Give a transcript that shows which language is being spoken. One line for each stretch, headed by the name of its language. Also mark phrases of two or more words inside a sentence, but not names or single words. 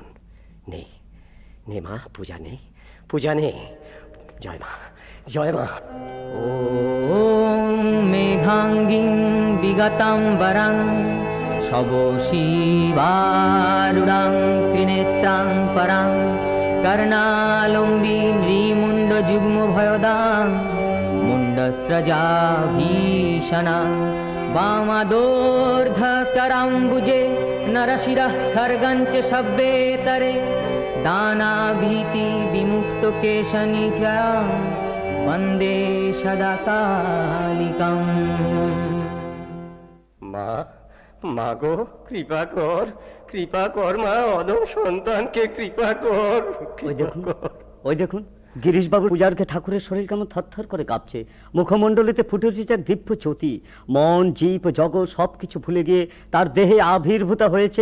Bangla: নে মা, পূজা নে। জয় মা, জয় মা।
Sanskrit: ওম মেঘাঙ্গিং বিগতাম্বরং শব শিবারুঢ়ং ত্রিনেত্রাং পরাং कर्णालम्बी नृमुण्ड जुग्म भयदां मुण्डस्रजा भीषणां वामादोर्धकराम्बुजे नरशिरः खड्गञ्च शब्देतरे दानाभीति विमुक्त केशनिचयां वन्दे सदा कालिकम्।
Bangla: মা, মা গো, কৃপা কর, কৃপা কর মা, অদম সন্তানকে কৃপা কর। ওই দেখুন গিরিশবাবু পূজারকে ঠাকুরের শরীর কেমন থরথর করে কাঁপছে, মুখমণ্ডলিতে ফুটে উঠেছে এক দিব্য জ্যোতি, মন জীব জগৎ সবকিছু ভুলে গিয়ে তার দেহে আবির্ভূত হয়েছে।